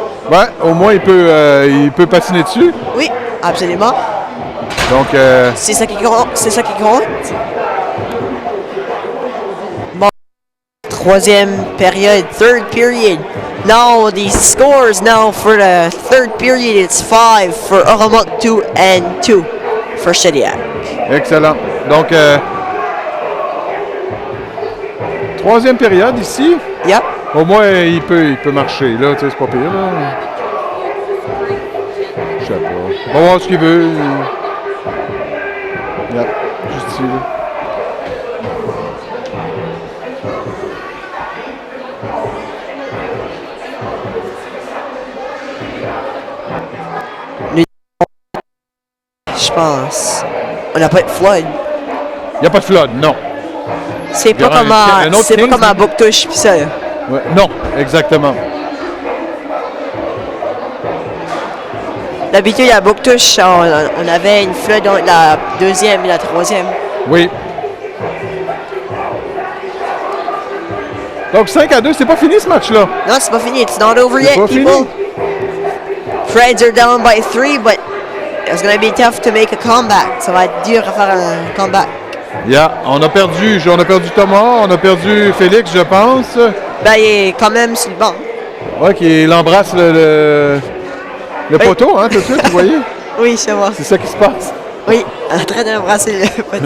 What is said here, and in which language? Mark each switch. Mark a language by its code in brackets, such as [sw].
[fr] Ouais, au moins, il peut patiner dessus. Oui, absolument. Donc, c'est ça qui compte. C'est ça qui compte. Bon, troisième période, [en] third period. Now the scores now for the third period, it's 5 for Oromotu and 2 for Shediac. Excellent. [fr] Donc, troisième période ici. Yep. Au moins, il peut marcher. Là, tu sais, c'est pas pire. Là. Je sais pas. On va voir ce qu'il veut. Yep. Juste ici. Là. Je pense. On n'a pas de flood. Il n'y a pas de flood, non. C'est pas comme à Bouctouche pis ça. Ouais, non, exactement. D'habitude, à Bouctouche, on avait une flood entre la deuxième et la troisième. Oui. Donc 5-2, c'est pas fini ce match-là. Non, c'est pas fini. [en] It's not over yet, people. Preds are down by 3, but it's going to be tough to make a comeback. [fr] Ça va être dur à faire un comeback. Yeah, on a perdu Thomas, on a perdu Félix, je pense. Ben, il est quand même sur le banc. Ouais, qu'il embrasse le poteau, hein, tout de suite, vous voyez? Oui, c'est moi. C'est ça qui se passe. Oui, en train d'embrasser le poteau.